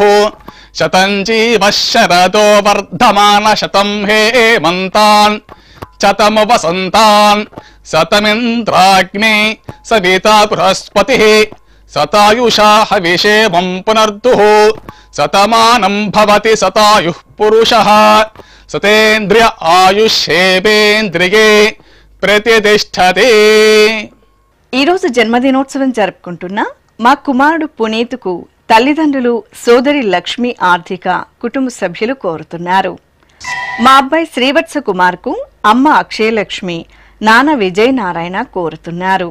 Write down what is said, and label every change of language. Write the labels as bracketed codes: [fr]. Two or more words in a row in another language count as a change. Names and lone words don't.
[sa] शतं जीवः शरदो वर्धमान शतं हेमन्तान् शतं वसन्तान् शतमिन्द्राग्ने सविता बृहस्पतिः शतायुषा हविषेमं पुनर्दुः शतमानं भवति शतायुः पुरुषः शतेन्द्रिय आयुष्येवेन्द्रिये ప్రతిష్టతే. [te] ఈరోజు జన్మదినోత్సవం జరుపుకుంటున్న మా కుమారుడు పునీత్కు తల్లిదండ్రులు, సోదరి లక్ష్మి ఆర్థిక కుటుంబ సభ్యులు కోరుతున్నారు. మా అబ్బాయి శ్రీవత్స కుమార్కు అమ్మ అక్షయలక్ష్మి, నాన్న విజయ్ నారాయణ కోరుతున్నారు.